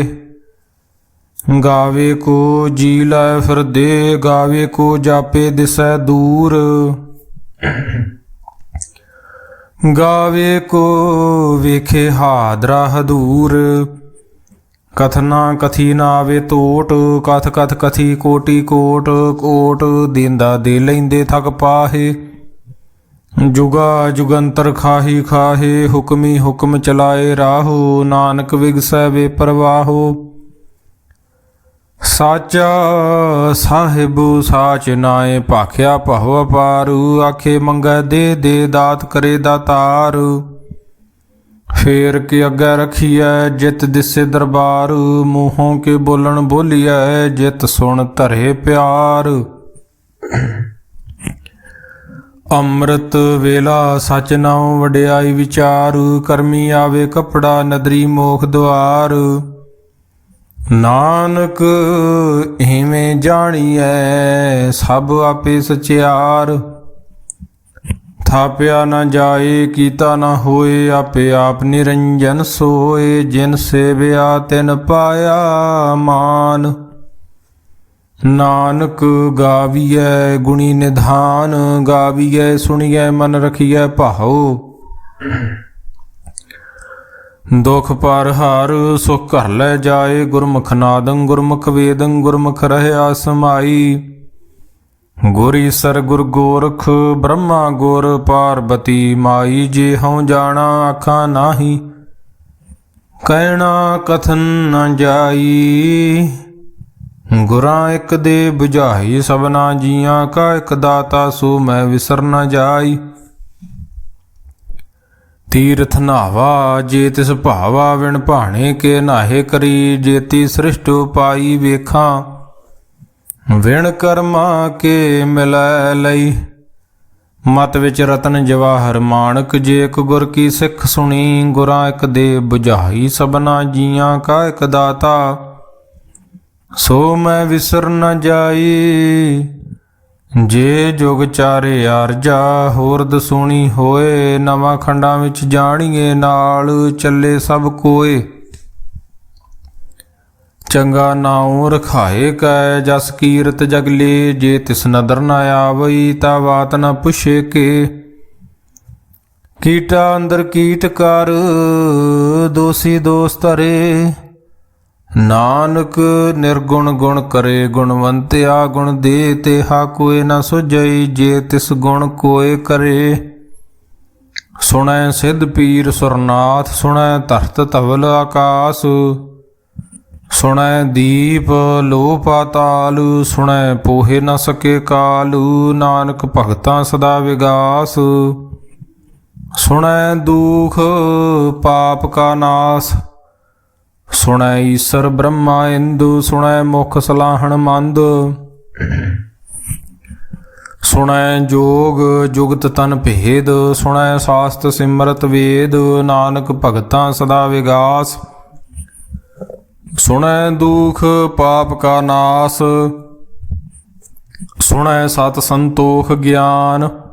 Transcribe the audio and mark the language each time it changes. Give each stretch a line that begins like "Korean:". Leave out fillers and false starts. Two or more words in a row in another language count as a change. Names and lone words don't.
Punjabi: ਗਾਵੇ ਕੋ ਜੀ ਲੈ ਫਿਰ ਦੇ ਗਾਵੇ ਕੋ ਜਾਪੇ ਦਿਸੈ ਦੂਰ ਗਾਵੇ ਕੋ ਵੇਖੇ ਹਾਦਰਾ ਹਦੂਰ ਕਥਨਾ ਕਥੀ ਨਾਵੇ ਤੋਟ ਕਥ ਕਥ ਕਥੀ ਕੋਟਿ ਕੋਟ ਕੋਟ ਦੇਂਦਾ ਦੇ ਲੈਂਦੇ ਥਕ ਪਾਹੇ ਜੁਗਾ ਜੁਗੰਤਰ ਖਾਹੀ ਖਾਹੇ ਹੁਕਮੀ ਹੁਕਮ ਚਲਾਏ ਰਾਹੋ ਨਾਨਕ ਵਿਗਸੈ ਵੇ ਪਰਵਾਹੋ ਸਾਚਾ ਸਾਹਿਬ ਸਾਚ ਨਾਏ ਭਾਖਿਆ ਭਵ ਅਪਾਰ ਆਖੇ ਮੰਗੈ ਦੇ ਦਾਤ ਕਰੇ ਦਾਤਾਰ ਫੇਰ ਕੇ ਅੱਗੈ ਰਖੀਏ ਜਿਤ ਦਿਸੇ ਦਰਬਾਰ ਮੂਹੋਂ ਕੇ ਬੋਲਣ ਬੋਲੀਏ ਜਿਤ ਸੁਣ ਧਰੇ ਪਿਆਰ ਅੰਮ੍ਰਿਤ ਵੇਲਾ ਸਚ ਨਾਉ ਵਡਿਆਈ ਵਿਚਾਰ ਕਰਮੀ ਆਵੇ ਕਪੜਾ ਨਦਰੀ ਮੋਖ ਦੁਆਰ ਨਾਨਕ ਏਵੇਂ ਜਾਣੀਐ ਸਭ ਆਪੇ ਸਚਿਆਰ ਥਾਪਿਆ ਨਾ ਜਾਏ ਕੀਤਾ ਨਾ ਹੋਏ ਆਪੇ ਆਪ ਨਿਰੰਜਨ ਸੋਏ ਜਿਨ ਸੇਵਿਆ ਤਿਨ ਪਾਇਆ ਮਾਨ ਨਾਨਕ ਗਾਵੀਏ ਗੁਣੀ ਨਿਧਾਨ ਗਾਵੀਏ ਸੁਣੀਏ ਮਨ ਰਖੀਏ ਭਾਓ ਦੁਖ ਪਰ ਹਰ ਸੁਖ ਘਰ ਲੈ ਜਾਏ ਗੁਰਮੁਖ ਨਾਦੰ ਗੁਰਮੁਖ ਵੇਦੰ ਗੁਰਮੁਖ ਰਹਿਆ ਸਮਾਈ ਗੁਰ ਈਸਰ ਗੁਰ ਗੋਰਖ ਬ੍ਰਹਮਾ ਗੁਰ ਪਾਰਵਤੀ ਮਾਈ ਜੇ ਹੂੰ ਜਾਣਾ ਆਖਾ ਨਾਹੀ ਕਹਿਣਾ ਕਥਨ ਨ ਜਾਈ ਗੁਰਾਂ ਏਕ ਦੇ ਬੁਝਾਈ ਸਬਨਾ ਜੀਆਂ ਕਾ ਏਕ ਦਾਤਾ ਸੋ ਮੈਂ ਵਿਸਰ ਨ ਜਾਈ गुरां एक दे बुझाई सबना जियां का एक दाता सो मैं विसर न जाई ਤੀਰਥ ਨਾਵਾ ਜੇ ਤਿਸ ਭਾਵਾ ਵਿਣ ਭਾਣੇ ਕੇ ਨਾਹੇ ਕਰੀ ਜੇਤੀ ਸ੍ਰਿਸਟ ਪਾਈ ਵੇਖਾ ਵਿਣ ਕਰਮਾ ਕੇ ਮਿਲੈ ਲਈ ਮਤ ਵਿਚ ਰਤਨ ਜਵਾਹਰ ਮਾਣਕ ਜੇ ਏਕ ਗੁਰ ਕੀ ਸਿਖ ਸੁਣੀ ਗੁਰਾਂ ਏਕ ਦੇ ਬੁਝਾਈ ਸਬਨਾ ਜੀਆਂ ਕਾ ਏਕ ਦਾਤਾ ਸੋ ਮੈਂ ਵਿਸਰ ਨ ਜਾਈ ਜੇ ਜੁਗ ਚਾਰੇ ਆਰਜਾ ਹੋਰ ਦਸੂਣੀ ਹੋਏ ਨਵਾਂ ਖੰਡਾਂ ਵਿਚ ਜਾਣੀਏ ਨਾਲ ਚੱਲੇ ਸਭ ਕੋਏ ਚੰਗਾ ਨਾਉ ਰਖਾਏ ਕੈ ਜਸ ਕੀਰਤ ਜਗਲੇ ਜੇ ਤਿਸ ਨਦਰ ਨ ਆਵਈ ਤਾ ਬਾਤ ਨ ਪੁੱਛੇ ਕੇ ਕੀਟਾ ਅੰਦਰ ਕੀਟ ਕਰ ਦੋਸੀ ਦੋਸ ਧਰੇ ਨਾਨਕ ਨਿਰਗੁਣ ਗੁਣ ਕਰੇ ਗੁਣਵੰਤਿਆ ਗੁਣ ਦੇ ਤੇਹਾ ਕੋਇ ਨ ਸੁਝਈ ਜੇ ਤਿਸ ਗੁਣ ਕੋਇ ਕਰੇ ਸੁਣੈ ਸਿਧ ਪੀਰ ਸੁਰਨਾਥ ਸੁਣੈ ਧਰਤ ਧਵਲ ਆਕਾਸ਼ ਸੁਣੈ ਦੀਪ ਲੋ ਪਾਤਾਲ ਸੁਣੈ ਪੋਹੇ ਨ ਸਕੇ ਕਾਲ ਨਾਨਕ ਭਗਤਾਂ ਸਦਾ ਵਿਗਾਸ ਸੁਣੈ ਦੁਖ ਪਾਪ ਕਾ ਨਾਸ ਸੁਣੈ ਈਸਰ ਬ੍ਰਹਮਾ ਇੰਦੁ ਸੁਣੈ ਮੁਖ ਸਲਾਹਣ ਮੰਦ ਸੁਣੈ ਜੋਗ ਜੁਗਤ ਤਨ ਭੇਦ, ਸੁਣੈ ਸਾਸਤ ਸਿਮਰਤ ਵੇਦ, ਨਾਨਕ ਭਗਤਾਂ ਸਦਾ ਵਿਗਾਸ। ਸੁਣੈ ਦੁਖ ਪਾਪ ਕਾ ਨਾਸ, ਸੁਣੈ ਸਤ ਸੰਤੋਖ ਗਿਆਨ।